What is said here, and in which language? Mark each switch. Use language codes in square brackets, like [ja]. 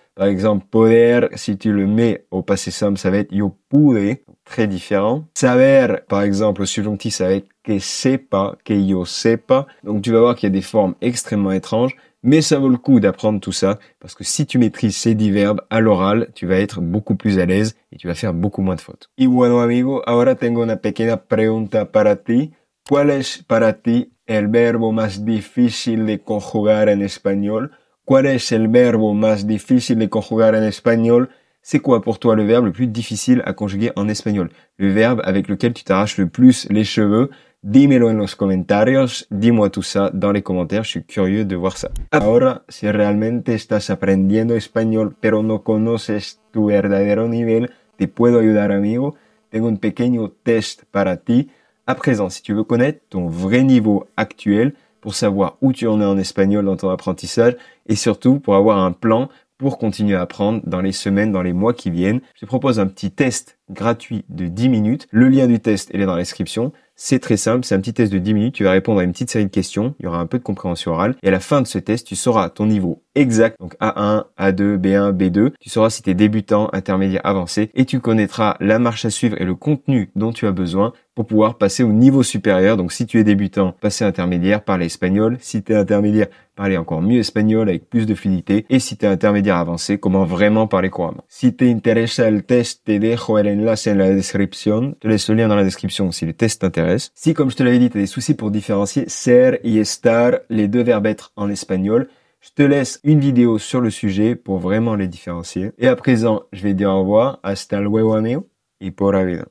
[fr] Par exemple, poder, si tu le mets au passé simple, ça va être [es] yo pude, [fr] très différent. Saber, par exemple, au subjonctif, ça va être [es] que sepa, que yo sepa. [fr] Donc tu vas voir qu'il y a des formes extrêmement étranges. Mais ça vaut le coup d'apprendre tout ça, parce que si tu maîtrises ces 10 verbes à l'oral, tu vas être beaucoup plus à l'aise et tu vas faire beaucoup moins de fautes. [es] Y bueno amigo, ahora tengo una pequeña pregunta para ti. ¿Cuál es para ti el verbo más difícil de conjugar en español? ¿Cuál es el verbo más difícil de conjugar en español? [fr] C'est quoi pour toi le verbe le plus difficile à conjuguer en espagnol? Le verbe avec lequel tu t'arraches le plus les cheveux? [es] Dímelo en los comentarios, [fr] dis-moi tout ça dans les commentaires, je suis curieux de voir ça. [es] Ahora, si realmente estás aprendiendo español pero no conoces tu verdadero nivel, te puedo ayudar amigo. Tengo un pequeño test para ti. [fr] À présent, si tu veux connaître ton vrai niveau actuel, pour savoir où tu en es en espagnol dans ton apprentissage, et surtout pour avoir un plan pour continuer à apprendre dans les semaines, dans les mois qui viennent, je te propose un petit test gratuit de 10 minutes. Le lien du test, il est dans la description. C'est très simple, c'est un petit test de 10 minutes. Tu vas répondre à une petite série de questions. Il y aura un peu de compréhension orale. Et à la fin de ce test, tu sauras ton niveau exact. Donc A1, A2, B1, B2. Tu sauras si tu es débutant, intermédiaire, avancé. Et tu connaîtras la marche à suivre et le contenu dont tu as besoin pour pouvoir passer au niveau supérieur. Donc si tu es débutant, passer intermédiaire, parler espagnol. Si tu es intermédiaire, parler encore mieux espagnol avec plus de fluidité. Et si tu es intermédiaire avancé, comment vraiment parler couramment. [es] Si te interesa el test, te dejo el enlace en la description. [fr] Je te laisse le lien dans la description si le test t'intéresse. Si, comme je te l'avais dit, tu as des soucis pour différencier ser y estar, les deux verbes être en espagnol, je te laisse une vidéo sur le sujet pour vraiment les différencier. Et à présent, je vais dire au revoir. [es] Hasta luego, amigo. Y por la vida.